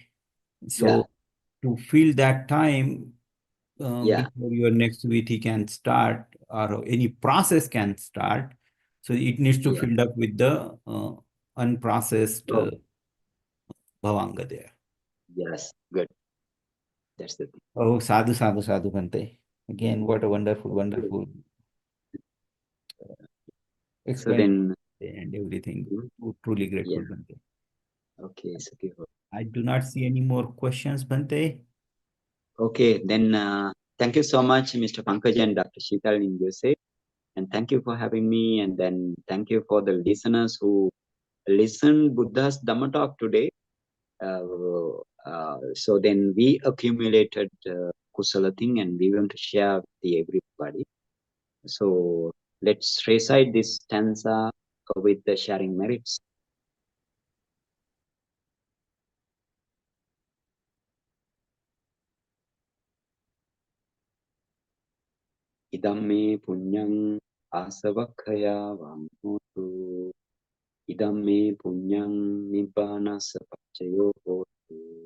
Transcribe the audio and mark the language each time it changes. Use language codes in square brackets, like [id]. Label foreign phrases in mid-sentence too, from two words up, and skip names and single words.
[en] So to fill that time before your next Vithi can start or any process can start, so it needs to fill up with the unprocessed Bhavanga there. Yes, good. That's the thing. [pi] Oh, sadhu, sadhu, sadhu, Bhante. [en] Again, what a wonderful So explanation then, and everything. Truly grateful, Bhante. Okay, I do not see any more questions, Bhante. okay, then thank you so much, Mr. Pankaj and Dr. Sheetal in USA. And thank you for having me. And then thank you for the listeners who listened Buddha's Dhamma talk today. So then we accumulated Kusala thing, and we want to share with everybody. So let's recite this stanza with the sharing merits. [pi] Idam me punyang asavakkaya vamhotu. Idam me punyang nibbanasa pachayo hotu.